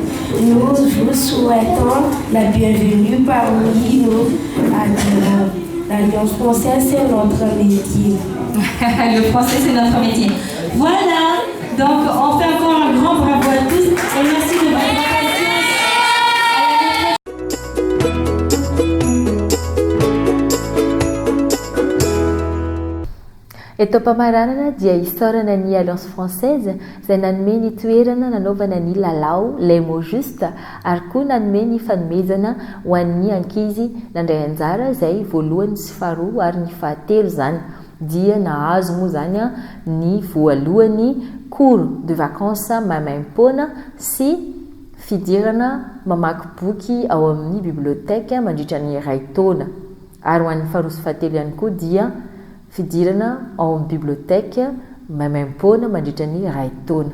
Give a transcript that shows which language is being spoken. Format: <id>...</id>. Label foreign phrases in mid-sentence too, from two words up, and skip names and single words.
<fr>Nous vous souhaitons la bienvenue parmi nos adhérents. L'Alliance française, c'est notre métier. Le français, c'est notre métier. Voilà, donc on fait encore un grand bravo à tous et merci de votre attention.</fr> <mg>Eto mpamaranana dia hisaorana ny Alliance Française izay nanome ny toerana nanaovana ny lalao</mg> <fr>les mots justes</fr> <mg>ary koa nanome ny fanomezana ho an'ny ankizy nandray anjara izay voalohany sy faharoa ary ny fahatelo zany dia nahazo moa zany ny voalohany</mg> <fr>cours de vacances</fr> <mg>maimaim-poana sy fidirana mamaky boky ao amin'ny bibliotèque mandritra ny iray taona ary ho an'ny faharoa sy fahatelo ihany koa dia fidirana ao amin'ny bibliotèque maimaim-poana mandritra ny iray taona.</mg>